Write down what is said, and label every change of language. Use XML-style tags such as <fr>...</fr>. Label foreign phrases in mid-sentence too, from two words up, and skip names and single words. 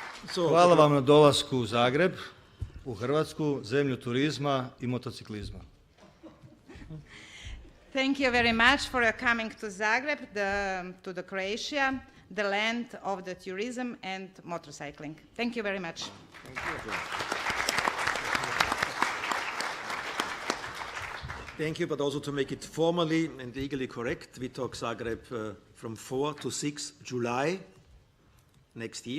<hr>Hvala vam na dolasku u Zagreb, u Hrvatsku, zemlju turizma i motociklizma.</hr> <en>Thank you very much for your coming to Zagreb, to the Croatia, the land of the tourism and motorcycling. Thank you very much. Thank you, but also to make it formally and legally correct, we talk Zagreb from 4 to 6 July next year.</en>